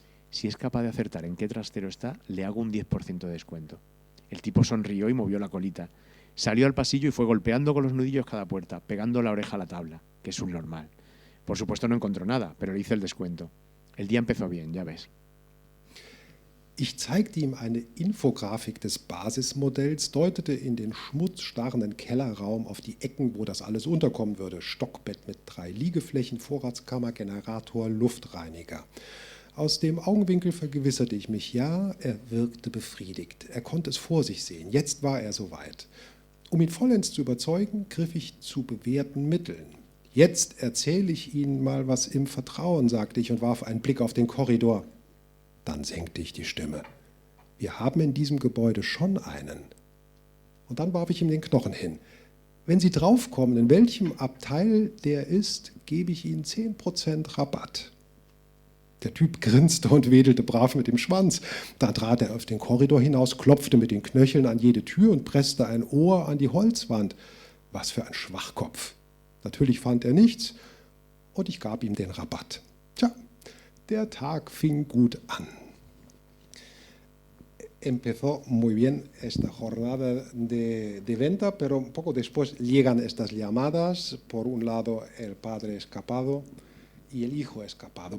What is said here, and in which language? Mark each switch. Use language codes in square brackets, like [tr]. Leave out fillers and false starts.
[es] Si es capaz de acertar en qué trastero está, le hago un 10% de descuento. El tipo sonrió y movió la colita. Salió al pasillo y fue golpeando con los nudillos cada puerta, pegando la oreja a la tabla, que es un normal. Por supuesto no encontró nada, pero le hice el descuento. El día empezó bien, ya ves. [de] Ich zeigte ihm eine Infografik des Basismodells, deutete in den schmutzstarrenden Kellerraum auf die Ecken, wo das alles unterkommen würde. Stockbett mit 3 Liegeflächen, Vorratskammer, Generator, Luftreiniger. Aus dem Augenwinkel vergewisserte ich mich, ja, er wirkte befriedigt. Er konnte es vor sich sehen. Jetzt war er soweit. Um ihn vollends zu überzeugen, griff ich zu bewährten Mitteln. Jetzt erzähle ich Ihnen mal was im Vertrauen, sagte ich und warf einen Blick auf den Korridor. Dann senkte ich die Stimme. Wir haben in diesem Gebäude schon einen. Und dann warf ich ihm den Knochen hin. Wenn Sie draufkommen, in welchem Abteil der ist, gebe ich Ihnen 10% Rabatt. Der Typ grinste und wedelte brav mit dem Schwanz. Da trat er auf den Korridor hinaus, klopfte mit den Knöcheln an jede Tür und presste ein Ohr an die Holzwand. Was für ein Schwachkopf. Natürlich fand er nichts und ich gab ihm den Rabatt. Tja, der Tag fing gut an. [es] Empezó muy bien esta jornada de venta, pero un poco después llegan estas llamadas. Por un lado, el padre escapado y el hijo escapado.